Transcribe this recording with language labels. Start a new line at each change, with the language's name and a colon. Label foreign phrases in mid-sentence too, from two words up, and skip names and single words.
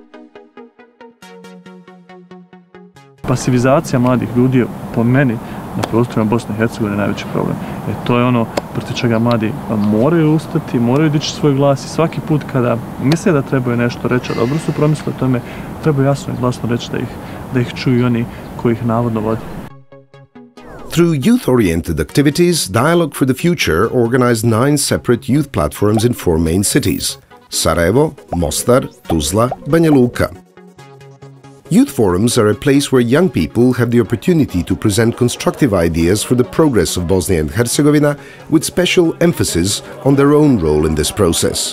Bosnian: Pasivizacija mladih ljudi po meni na prostorima Bosne i Hercegovine je najveći problem. To je ono protiv čega mladi moraju ustati, moraju dići svoj glas i svaki put kada misle da trebaju nešto reći, a dobro su promislili o tome, treba jasno i glasno reći da ih čuju oni koji ih navodno vode.
English: Through youth-oriented activities, Dialogue for the Future organized 9 separate youth platforms in 4 main cities: Sarajevo, Mostar, Tuzla, Banja Luka. Youth forums are a place where young people have the opportunity to present constructive ideas for the progress of Bosnia and Herzegovina, with special emphasis on their own role in this process.